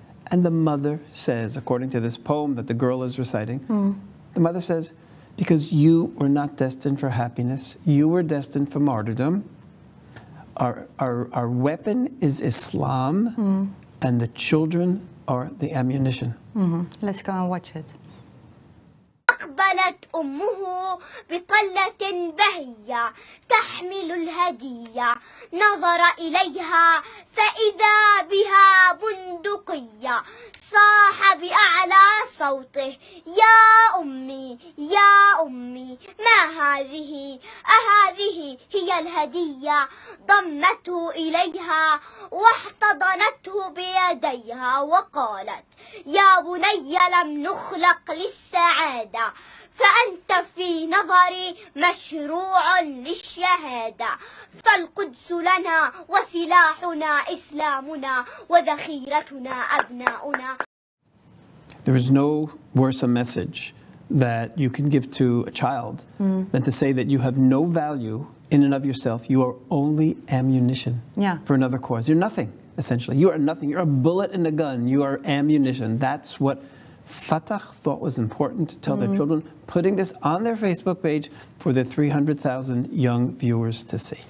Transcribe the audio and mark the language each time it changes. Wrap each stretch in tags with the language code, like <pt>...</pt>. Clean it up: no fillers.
<en>And the mother says, according to this poem that the girl is reciting, the mother says, "Because you were not destined for happiness. You were destined for martyrdom. Our weapon is Islam. And the children are the ammunition." Let's go and watch it.</en> <ar>أقبلت أمه بطلة بهية تحمل الهدية نظر إليها فإذا بها بندقية صاح بأعلى صوته يا أمي يا أمي ما هذه أهذه هي الهدية ضمته إليها واحتضنته بيديها وقالت يا بني لم نخلق للسعادة فأنت في نظري مشروع للشهادة فالقدس لنا وسلاحنا إسلامنا وذخيرتنا أبناؤنا.</ar> <en>There is no worse a message that you can give to a child than to say that you have no value in and of yourself, you are only ammunition for another cause. You're nothing, essentially. You are nothing. You're a bullet in a gun. You are ammunition. That's what Fatah thought was important to tell their children, putting this on their Facebook page for their 300,000 young viewers to see.</en>